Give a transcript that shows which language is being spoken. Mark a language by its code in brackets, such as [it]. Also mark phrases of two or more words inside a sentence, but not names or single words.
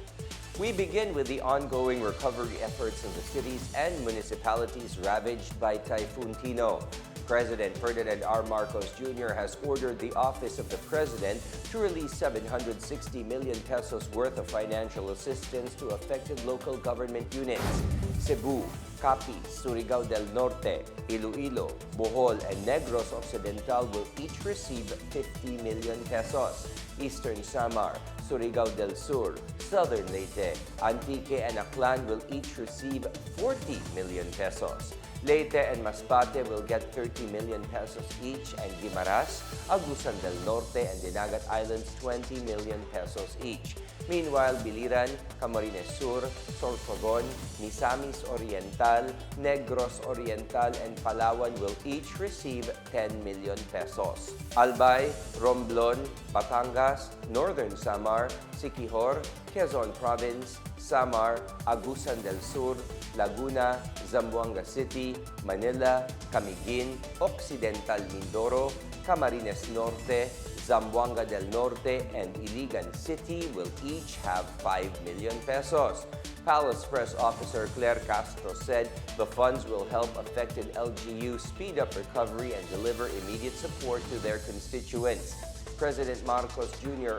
[en] We begin with the ongoing recovery efforts of the cities and municipalities ravaged by Typhoon Tino. President Ferdinand R. Marcos Jr. has ordered the Office of the President to release 760 million pesos worth of financial assistance to affected local government units. Cebu, Capiz, Surigao del Norte, Iloilo, Bohol, and Negros Occidental will each receive 50 million pesos. Eastern Samar, Surigao del Sur, Southern Leyte, Antique, and Aklan will each receive 40 million pesos. Leyte and Masbate will get 30 million pesos each, and Guimaras, Agusan del Norte, and Dinagat Islands 20 million pesos each. Meanwhile, Biliran, Camarines Sur, Sorsogon, Misamis Oriental, Negros Oriental, and Palawan will each receive 10 million pesos. Albay, Romblon, Batangas, Northern Samar, Siquijor, Quezon Province, Samar, Agusan del Sur, Laguna, Zamboanga City, Manila, Camiguin, Occidental Mindoro, Camarines Norte, Zamboanga del Norte, and Iligan City will each have 5 million pesos. Palace Press Officer Claire Castro said the funds will help affected LGUs speed up recovery and deliver immediate support to their constituents. President Marcos Jr.